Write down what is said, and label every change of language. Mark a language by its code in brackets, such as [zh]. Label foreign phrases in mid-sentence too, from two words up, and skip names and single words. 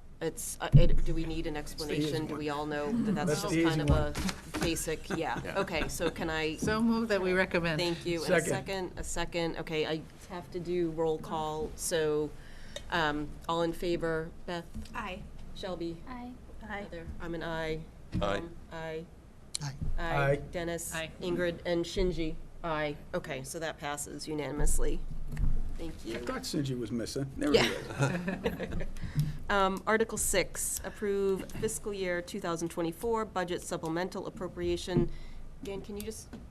[en] Do we need an explanation? Do we all know that that's That's just the kind of easy a basic, yeah, okay, so can I, So move that we recommend. thank you, and Second. a second, okay, I have to do roll call, so, all in favor, Beth, Aye. Shelby, Aye. Heather, I'm an aye. Aye. Tom, Aye. Aye. Aye. Dennis. Aye. Ingrid, and Shinji, aye, okay, so that passes unanimously, thank you. I thought Sinji was missing. There he Yeah. is. Article 6, approve fiscal year 2024 budget supplemental appropriation. Dan, can you just?